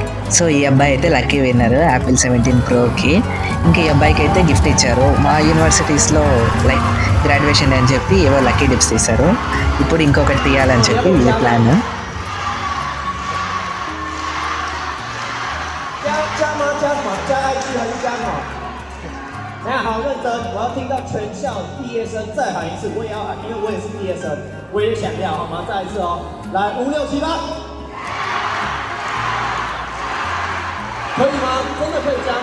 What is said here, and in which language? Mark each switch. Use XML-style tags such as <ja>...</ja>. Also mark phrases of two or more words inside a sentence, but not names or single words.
<te>సో ఈ అబ్బాయి అయితే</te> <en>lucky winner</en> <te>యాపిల్ 17 ప్రోకి. ఇంకా ఈ అబ్బాయికి అయితే గిఫ్ట్ ఇచ్చారు. మా</te> <en>universities like graduation</en> <te>అని చెప్పి ఏవో</te> <en>lucky tips</en> <te>తీశారు. ఇప్పుడు ఇంకొకటి తీయాలని చెప్పి ఇది ప్లాన్.</te> <zh>加 IG 还是加码？等下好认真，我要听到全校毕业生再喊一次，我也要喊，因为我也是毕业生，我也想要，好吗？再一次哦，来5、6、7、8，可以吗？真的可以加吗？</zh>